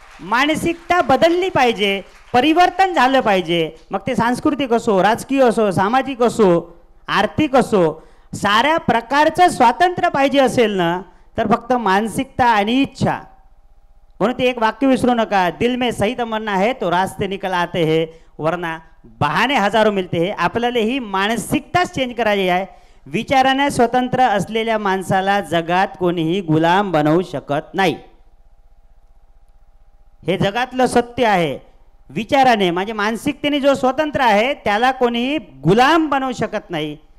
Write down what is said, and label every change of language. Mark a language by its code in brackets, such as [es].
[mr] मानसिकता बदलली पाहिजे, परिवर्तन झालं पाहिजे. मग ते सांस्कृतिक असो, राजकीय असो, सामाजिक असो, आर्थिक असो, साऱ्या प्रकारचं स्वातंत्र्य पाहिजे असेल ना, तर फक्त मानसिकता आणि इच्छा. म्हणून ते एक वाक्य विसरू नका, [hi] दिल में सही तमन्ना है तो रास्ते निकल आते हैं, वरना बहाने हजारो मिलते हैं. [mr] आपल्याला ही मानसिकताच चेंज करायची आहे. विचाराने स्वतंत्र असलेल्या माणसाला जगात कोणीही गुलाम बनवू शकत नाही. हे जगातलं सत्य आहे. विचाराने म्हणजे मानसिकतेने जो स्वतंत्र आहे त्याला कोणीही गुलाम बनवू शकत नाही.